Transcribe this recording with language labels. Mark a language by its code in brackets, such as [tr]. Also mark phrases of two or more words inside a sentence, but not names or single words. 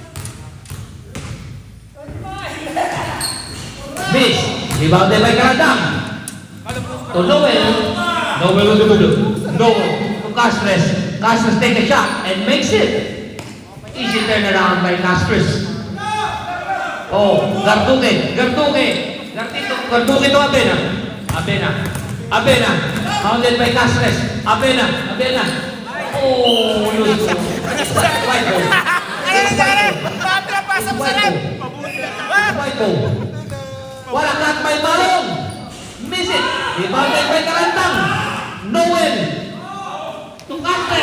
[en] Miss. Rebounded by Karadam. To Noel. Noel on the middle. Noel to Castres. Castres take a shot and makes it. Easy turnaround by Castres. Oh, Garduque. Garduque. Garduque to Abena. Abena. Abena. Mounted by Castres. Abena. Abena. Oh, loose. White ball. White ball. Wala kat by Malong. Miss it. Rebounded by Karantang. Noel. To Castres.